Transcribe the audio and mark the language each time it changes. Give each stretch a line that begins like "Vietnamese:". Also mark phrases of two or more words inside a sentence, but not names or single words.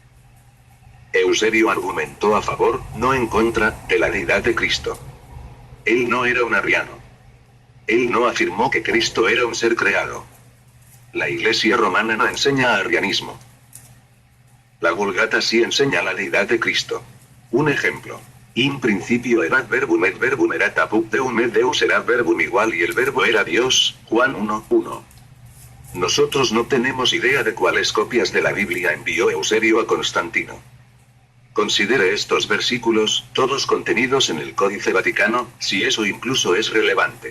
Spanish: Eusebio argumentó a favor, no en contra, de la deidad de Cristo. Él no era un arriano. Él no afirmó que Cristo era un ser creado. La Iglesia romana no enseña arrianismo. La Vulgata sí enseña la deidad de Cristo. Un ejemplo.
Latin: In principio erat verbum et verbum erat apud deum et Deus erat verbum
Spanish: igual y el verbo era Dios, Juan 1:1. Nosotros no tenemos idea de cuáles copias de la Biblia envió Eusebio a Constantino. Considere estos versículos, todos contenidos en el Códice Vaticano, si eso incluso es relevante.